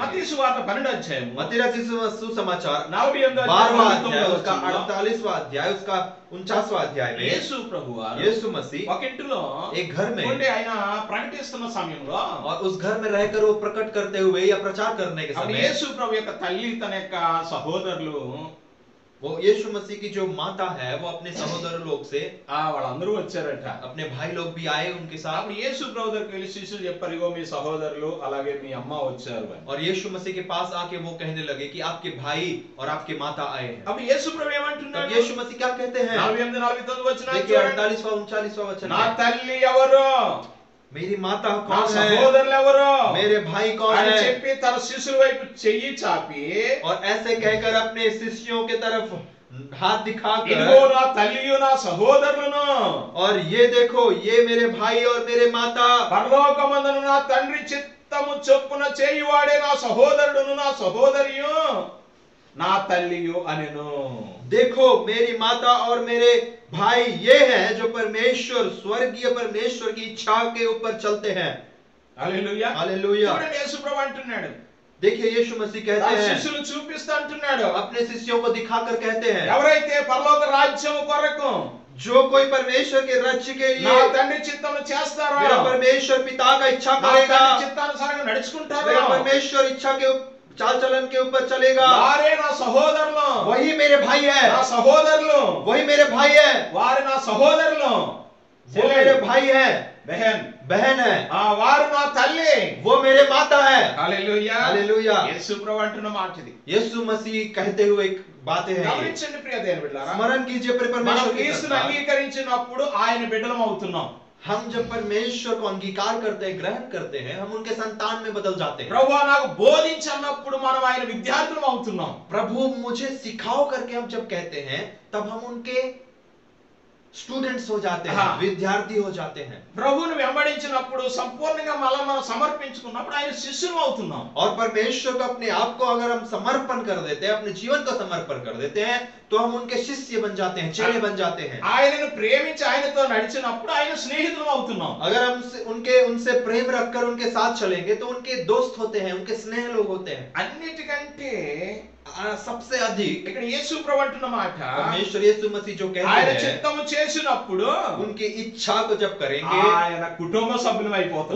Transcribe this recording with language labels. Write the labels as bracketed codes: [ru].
[te] మత్తయి సువార్త 12వ అధ్యాయం [hi] मत्ती रचित सुसमाचार [te] 48వ [hi] 12वां [te] అధ్యాయం [hi] अध्याय उसका [te] 49వ [hi] 48वां अध्याय उसका 49वां अध्याय में [te] యేసు ప్రభువు వారు [hi] यीशु मसीह [te] ఒక ఇంటిలో [hi] एक घर में [te] ఉండి ఆయన ప్రకటిస్తున్న సమయంలో [hi] और उस घर में रहकर वो प्रकट करते हुए या प्रचार करने के [te] అప్పుడు [hi] समय [te] యేసు ప్రభు యొక్క తల్లి తన యొక్క సహోదరులు [hi] वो यीशु मसीह की जो माता है वो अपने सहोदर लोग से [te] వాళ్ళందరూ వచ్చారట [hi] अपने भाई लोग भी आए उनके साथ [te] అప్పుడు యేసు ప్రభు దగ్గరికి వెళ్ళి శిష్యులు చెప్పారు ఇగో మీ సహోదరులు అలాగే మీ అమ్మ వచ్చారు అని [hi] और यीशु मसीह के पास आके वो कहने लगे कि आपके भाई और आपके माता आए हैं। [te] అప్పుడు యేసు ప్రభు [hi] तब [te] ఏమంటున్నాడు [hi] यीशु मसीह क्या कहते हैं? [te] 48 49 వచనాలు [hi] देखिए [te] చూడండి [hi] 48वां 39वां वचन [te] నా [hi] में, [te] తల్లి ఎవరు [hi] मेरी माता [te] నా [hi] कौन है, [te] సహోదరులు ఎవరు [hi] मेरे भाई कौन [te] అని [hi] है, [te] చెప్పి తన శిష్యుల వైపు చెయ్యి చాపి [hi] और ऐसे कहकर अपने शिष्यों के तरफ हाथ [te] ఇదిగో [hi] दिखाकर [te] నా తల్లియు నా సహోదరులను [hi] और ये देखो ये मेरे भाई और मेरे माता, [te] పరలోకమందున నా తండ్రి చిత్తము చొప్పున చేయువాడే నా సహోదరుడును నా సహోదరియు నా తల్లియు అనెను [hi] देखो मेरी माता और मेरे भाई ये हैं जो परमेश्वर स्वर्गीय परमेश्वर की इच्छा के ऊपर चलते हैं। [te] Hallelujah [hi] hallelujah. [te] చూడండి యేసు ప్రభు అంటున్నాడు [hi] देखिए यीशु मसीह [te] తన [hi] कहते हैं, [te] శిష్యులు చూపిస్తూ అంటున్నాడు [hi] अपने शिष्यों को दिखाकर कहते हैं, [te] ఎవరైతే పరలోక రాజ్యం కొరకు [hi] जो कोई परमेश्वर के राज्य के [te] నా [hi] लिए [te] తండ్రి చిత్తమును చేస్తారో [hi] मेरा परमेश्वर पिता का इच्छा [te] నా [hi] करेगा, [te] తండ్రి చిత్తానుసారంగా నడుచుకుంటారో [hi] मेरा परमेश्वर इच्छा के चाल चलन के ऊपर चलेगा, [te] వారే నా సహోదరులు [hi] वही मेरे भाई [te] నా [hi] है, [te] సహోదరులు [hi] वही मेरे भाई है, [te] వారు నా సహోదరులు [hi] वो मेरे भाई है, బహన్ बहन है, [te] వారు నా తల్లి [hi] वो मेरे माता है। [te] Hallelujah [hi] hallelujah. [te] యేసు ప్రభు అంటున్న మాట ఇది [hi] यीशु मसीह कहते हुए बातें हैं ये। [te] గమనించండి ప్రియ దేవుని బిడ్డలారా [hi] स्मरण कीजिए [te] మనం [hi] परमेश्वर की [te] క్రీస్తుని [hi] संतान। [te] అంగీకరించినప్పుడు ఆయన బిడ్డలం అవుతున్నాం [hi] हम जब परमेश्वर को अंगीकार करते हैं, ग्रहण करते हैं, हम उनके संतान में बदल जाते हैं। [te] ప్రభువా నాకు బోధించు అన్నప్పుడు మనం ఆయన విద్యార్థులం అవుతున్నాం [hi] प्रभु मुझे सिखाओ करके हम जब कहते हैं तब हम उनके स्टूडेंट्स हो जाते हैं, हाँ। विद्यार्थी हो जाते हैं। [te] ప్రభువుని వెంబడించినప్పుడు సంపూర్ణంగా మనం సమర్పించుకున్నప్పుడు ఆయన శిష్యులు అవుతున్నాం [hi] और परमेश्वर को अपने आप को अगर हम समर्पण कर देते हैं, अपने जीवन को समर्पण कर देते हैं, तो हम उनके शिष्य बन जाते हैं, चेले बन जाते हैं। [te] ఆయనను ప్రేమించి ఆయనతో నడిచినప్పుడు ఆయన స్నేహితులం అవుతున్నాం [hi] अगर हम उनसे प्रेम रखकर उनके साथ चलेंगे तो उनके दोस्त होते हैं, उनके स्नेह लोग होते हैं। [te] అన్నిటికంటే [hi] सबसे अधिक [te] ఇక్కడ యేసు ప్రభు అంటున్న మాట [hi] परमेश्वर यीशु मसीह जो कहते [te] ఆయన [hi] हैं, [te] చిత్తము చేసినప్పుడు [hi] उनकी इच्छा को जब करेंगे [te] ఆయన కుటుంబ సభ్యులం అయిపోతాం